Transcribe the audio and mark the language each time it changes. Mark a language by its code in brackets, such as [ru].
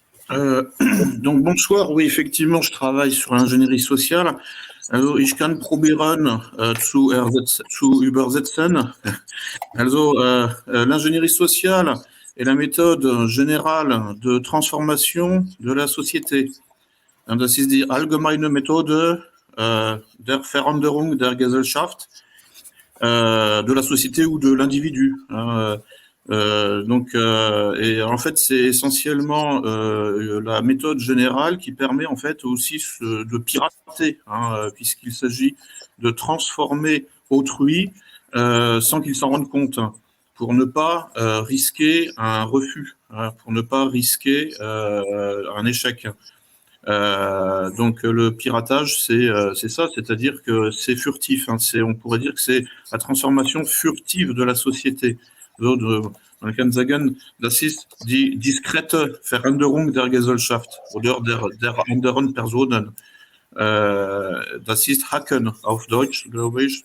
[fr] Euh, donc bonsoir, oui effectivement je travaille sur l'ingénierie sociale. [de] Also ich kann probieren zu übersetzen. [fr] Also l'ingénierie sociale est la méthode générale de transformation de la société. [de] Und das ist die allgemeine Methode der Veränderung der Gesellschaft, [fr] de la société ou de l'individu. Et en fait, c'est essentiellement la méthode générale qui permet en fait aussi de pirater, puisqu'il s'agit de transformer autrui sans qu'il s'en rende compte, pour ne pas risquer un refus, pour ne pas risquer un échec. Donc le piratage, c'est ça, c'est-à-dire que c'est furtif. On pourrait dire que c'est la transformation furtive de la société. [de] Man kann sagen, das ist die diskrete Veränderung der Gesellschaft oder der anderen Personen. Das ist Hacken auf Deutsch, glaube ich.